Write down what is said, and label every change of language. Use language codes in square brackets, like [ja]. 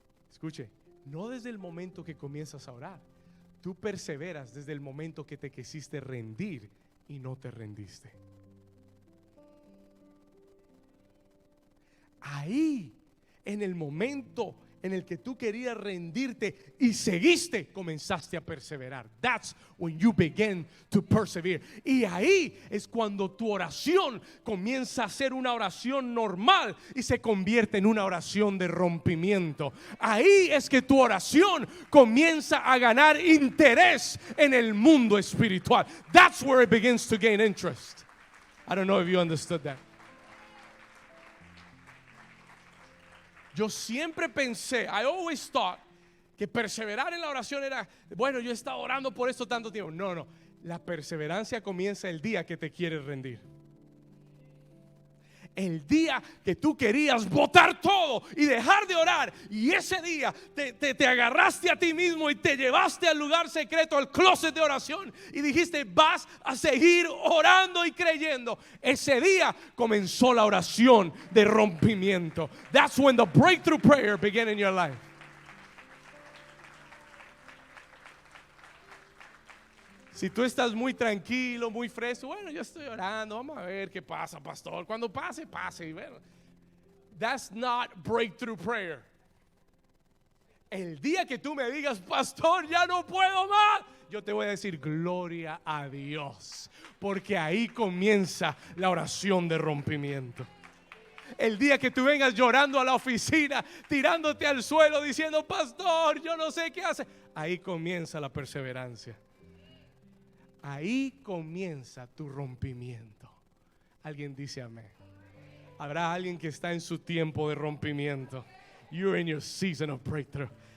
[es] Escuche, no desde el momento que comienzas a orar. Tú perseveras desde el momento que te quisiste rendir y no te rendiste. Ahí, en el momento en el que tú querías rendirte y seguiste, comenzaste a perseverar. [en] That's when you begin to persevere. [es] Y ahí es cuando tu oración comienza a ser una oración normal y se convierte en una oración de rompimiento. Ahí es que tu oración comienza a ganar interés en el mundo espiritual. [en] That's where it begins to gain interest. I don't know if you understood that. [es] Yo siempre pensé, [en] I always thought, [es] que perseverar en la oración era, bueno, yo he estado orando por esto tanto tiempo. No, la perseverancia comienza el día que te quieres rendir. El día que tú querías botar todo y dejar de orar, y ese día te agarraste a ti mismo y te llevaste al lugar secreto, al closet de oración, y dijiste, vas a seguir orando y creyendo. Ese día comenzó la oración de rompimiento. [en] That's when the breakthrough prayer began in your life. [es] Si tú estás muy tranquilo, muy fresco, bueno, yo estoy orando, vamos a ver qué pasa, pastor. Cuando pase, pase. Y bueno, [en] that's not breakthrough prayer. [es] El día que tú me digas, pastor, ya no puedo más, yo te voy a decir, gloria a Dios, porque ahí comienza la oración de rompimiento. El día que tú vengas llorando a la oficina, tirándote al suelo, diciendo, pastor, yo no sé qué hacer, ahí comienza la perseverancia. Ahí comienza tu rompimiento. Alguien dice amén. Habrá alguien que está en su tiempo de rompimiento. [en] You're in your season of breakthrough.